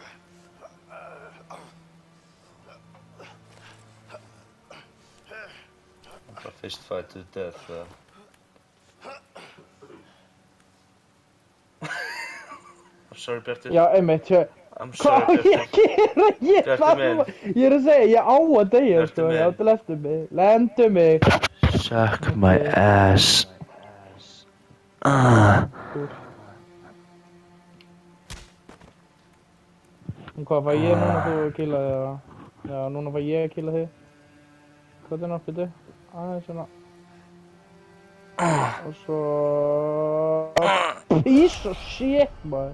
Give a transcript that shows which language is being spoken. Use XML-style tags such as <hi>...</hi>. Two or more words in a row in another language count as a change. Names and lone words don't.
<en>Bara fist fight to the death, eða? I'm sorry,</en> <is>Bjartur. Já, einmitt,</is> <en>I'm sorry,</en> <is>hvað ég gera? Ég er að segja, ég á að deyja, sko. Já, þú lendu mig. Lendu mig.</is> <en>Suck my ass.</en> <is>Hvað, fæ ég núna þú að killa þig, eða? Já, núna fæ ég að killa þig. Hvað er náttúrulega? Aðeins svona. Og svo...</is> <en>Piece of shit, maður.</en>